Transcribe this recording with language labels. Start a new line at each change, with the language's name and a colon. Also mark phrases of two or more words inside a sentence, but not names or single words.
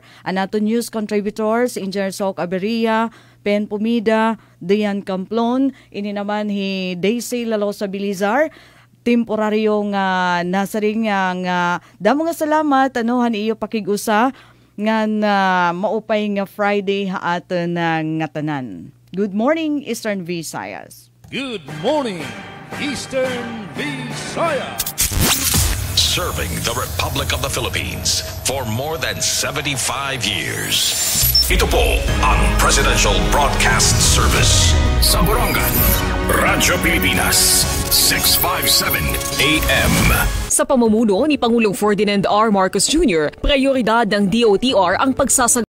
Waray: Anato news contributors, Engineer Sok Aberia, Pen Pumida, Diane Camplon, ini naman hi Daisy Lalosa Bilizar, temporaryong nasaring nga damo nga salamat han iyo pakigusa nga maupay nga Friday haatan nga tanan.
English: Good morning Eastern Visayas. Good morning Eastern Visayas. Serving the Republic of the Philippines for more than 75 years.
Filipino: Ito po ang Presidential Broadcast Service sa Borongan, Radyo Pilipinas, 657 AM. Sa pamumuno ni Pangulong Ferdinand R. Marcos Jr., prioridad ng DOTR ang